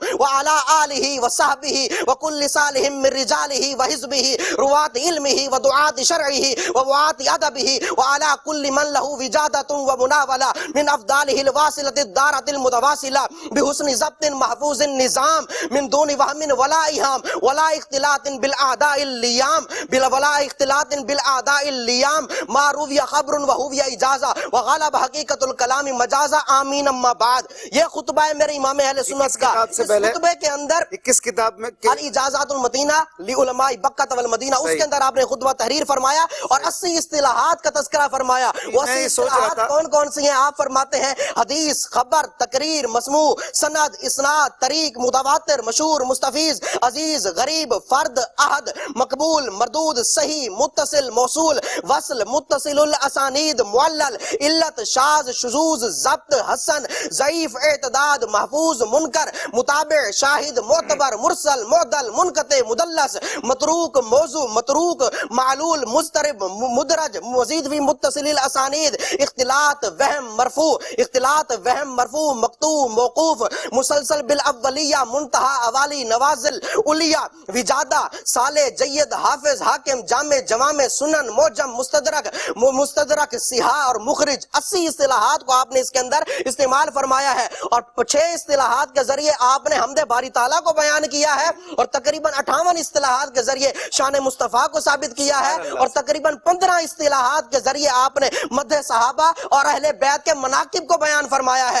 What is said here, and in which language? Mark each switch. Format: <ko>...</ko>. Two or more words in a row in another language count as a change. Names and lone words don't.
<ar>وعلى آله وصحبه وكل صالح من رجاله وحزبه, رواة علمه ودعاة شرعه ووعاة أدبه, وعلى كل من له وجادة ومناولة من أفضاله الواصلة الدارة المتواصلة, بحسن ضبط محفوظ النظام, من دون وهم ولا إيهام ولا اختلاط بالأعداء الليام, ما روي خبر وهو إجازة, وغلب حقیقت الکلام مجازہ, آمین. اما بعد,</ar> <ur>یہ خطبہ ہے میرے امام اہل سنت کا. اس خطبے کے اندر کس کتاب میں الاجازات المتینہ لعلماء بکۃ والمدینہ, اس کے اندر آپ نے خطبہ تحریر فرمایا اور 80 اصطلاحات کا تذکرہ فرمایا. وہ 80 اصطلاحات کون کون سی ہیں؟ آپ فرماتے ہیں حدیث, خبر, تقریر, مسموع, سند, اسناد, طریق, متواتر, مشہور, مستفیض, عزیز, غریب, فرد, احد, مقبول, مردود, صحیح, متصل, موصول, وصل,</ur> <ar>متصل الاسانید,</ar> <ur>معلل, علت, شاذ, شذوذ, ضبط, حسن, ضعیف, اعتداد, محفوظ, منکر, متابع, شاہد, معتبر, مرسل, معدل, منقطع, مدلس, متروک, موضوع, متروک, معلول, مضطرب, مدرج,</ur> <ar>مزید فی متصل الاسانید, اختلاط, وہم, مرفوع, مقطوع,</ar> <ur>موقوف,</ur> <ar>مسلسل بالاولیہ</ar> <ur>منتہیٰ عوالی نوازل علیا وجادہ صالح جید حافظ حاکم جامع جوامع سنن معجم مستدرک صحاح اور مخرج 80 اصطلاحات کو آپ نے اس کے اندر استعمال فرمایا ہے اور 6 اصطلاحات کے ذریعے آپ نے حمد باری تعالیٰ کو بیان کیا ہے اور تقریباً 58 اصطلاحات کے ذریعے شان مصطفیٰ کو ثابت کیا ہے اور تقریباً 15 اصطلاحات کے ذریعے آپ نے مدح صحابہ اور اہل بیت کے مناقب کو بیان فرمایا ہے.</ur>